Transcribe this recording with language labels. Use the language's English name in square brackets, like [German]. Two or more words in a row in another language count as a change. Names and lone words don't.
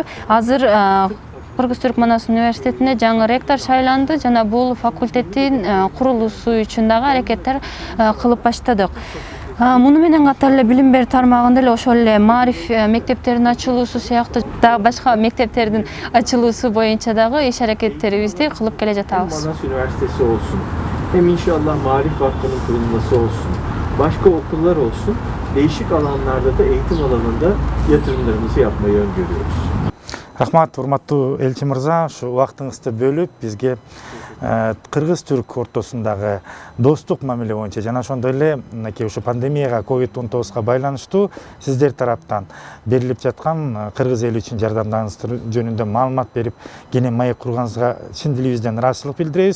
[Kyrgyz] Азыр Кыргыз-Түрк Манас университетине жаңы ректор шайланды жана бул факультеттин курулуусу үчүн дагы аракеттер кылып баштадык. Муну менен катар эле билим берүү тармагында эле ошол эле Маариф мектептеринин ачылуусу сыяктуу дагы башка мектептердин ачылуусу боюнча дагы иш аракеттерибизди кылып келе жатабыз. [Turkish] Manas Üniversitesi olsun, hem inşallah Marif Vakfı'nın kurulması olsun, başka okullar olsun, değişik alanlarda da eğitim alanında yatırımlarımızı yapmayı öngörüyoruz. [Kyrgyz] Рахмат, урматтуу элчи мырза, ушу убактыңызды бөлүп бизге Кыргыз-Түрк ортосундагы достук мамиле боюнча жана ошондой эле мынакей ушу пандемияга COVID-19 байланыштуу сиздер тараптан берилип жаткан кыргыз эли үчүн жардамдарыңыз жөнүндө маалымат берип, кене маек курганыңызга чын дилибизден ыраазычылык билдиребиз.